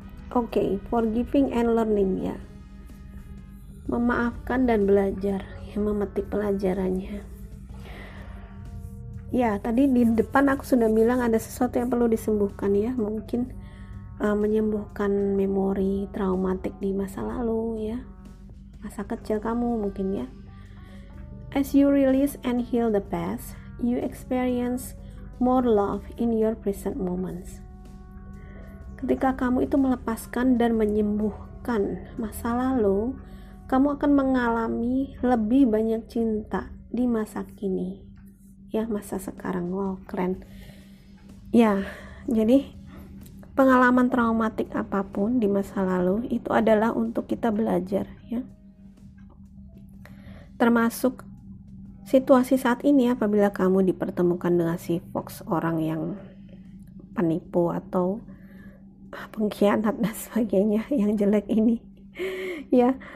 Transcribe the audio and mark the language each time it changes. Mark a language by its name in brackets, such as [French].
[Indonesian] Oke, [English] forgiving and learning [Indonesian] ya. Memaafkan dan belajar, ya, memetik pelajarannya. Ya, tadi di depan aku sudah bilang ada sesuatu yang perlu disembuhkan ya, mungkin menyembuhkan memori traumatik di masa lalu ya, masa kecil kamu mungkin ya. [English] As you release and heal the past, you experience more love in your present moments. [Indonesian] Ketika kamu itu melepaskan dan menyembuhkan masa lalu, kamu akan mengalami lebih banyak cinta di masa kini ya, masa sekarang. Wow, keren ya. Jadi pengalaman traumatik apapun di masa lalu itu adalah untuk kita belajar ya, termasuk situasi saat ini apabila kamu dipertemukan dengan si Fox, orang yang penipu atau pengkhianat dan sebagainya yang jelek ini ya.